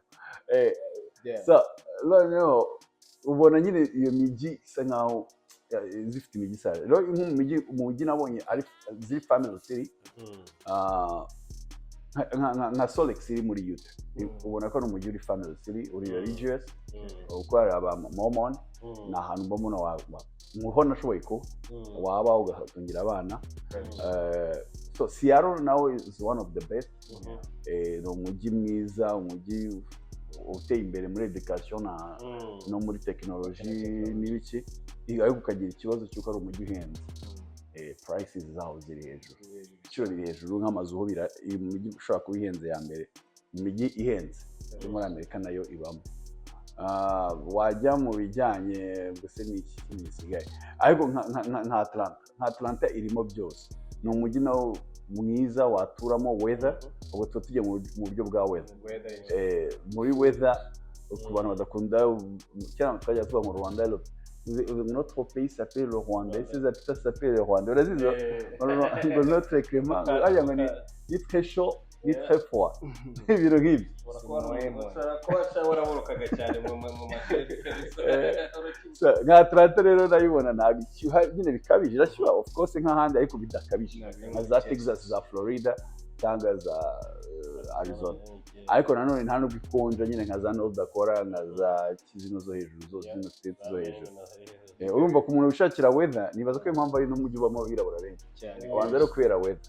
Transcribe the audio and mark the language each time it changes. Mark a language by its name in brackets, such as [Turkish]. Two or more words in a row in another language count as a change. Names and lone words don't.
[Kinyarwanda] So no ubona nyine iyo mijyi isa nkaho zifite imijyi sare rero umujyi nabonye ari ziri [English] family city [Kinyarwanda] nka Salt Lake City muri Utah. Ubona ko ari umujyi uri [English] family city [Kinyarwanda] uri religious uko ari aba Mormon na ahantu mbona muho nashoboye ko waba ugatungira abana. [English] So Seattle now is one of the best. [Kinyarwanda] No umujyi mwiza, umujyi uteye imbere muri education no muri technology n'ibiki ariko ukagira ikibazo cy'uko ari umujyi uhenze. Prices zaho ziri hejuru, ibiciro biri hejuru nk'amazu ho imijyi ushobora kuba ihenze ya mbere, imijyi ihenze muri Amerika nayo ibamo. Wajya mu bijyanye gusa n'iki gisigaye ariko nka Atlanta irimo byose. Ni umujyi nawo mwiza waturamo weather. Ubu tujye mu buryo bwa weather. Muri weather ku bantu badakunda cyangwa twajya tuba mu Rwanda [French] notre pays s'appelle le Rwanda. Ces habitants s'appellent le Rwanda. Notre climat ni très chaud ni très froid. [Kinyarwanda] Ibiro nk'ibi nka Atlanta rero ndayibona ntabwo ishyuha nyine bikabije. Irashyuha [English] of course [Kinyarwanda] nk'ahandi ariko bidakabije nka za Texas, za Florida cyangwa za Arizona. Ariko nanone nta nubwo ikonje nyine nka za North Dakota na za Kizino zo hejuru zose zino states zo hejuru. Urumva ko umuntu ushakira weather nibaza ko impamvu ari n'umujyi ubamo abirabura benshi abanza rero kubera weather.